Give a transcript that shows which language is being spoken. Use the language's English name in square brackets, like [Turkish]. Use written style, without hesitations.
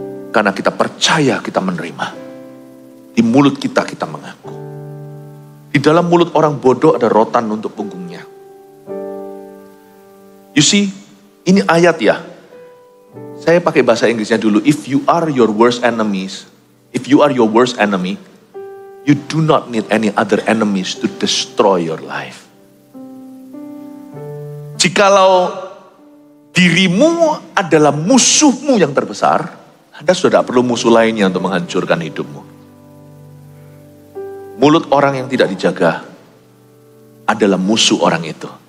[Indonesian] Karena kita percaya, kita menerima. Di mulut kita mengaku. Di dalam mulut orang bodoh ada rotan untuk punggungnya. [English] You see, [Indonesian] ini ayat ya. Saya pakai bahasa Inggrisnya dulu. [English] If you are your worst enemies, if you are your worst enemy, you do not need any other enemies to destroy your life. [Indonesian] Jikalau dirimu adalah musuhmu yang terbesar, Anda sudah tidak perlu musuh lainnya untuk menghancurkan hidupmu. Mulut orang yang tidak dijaga adalah musuh orang itu.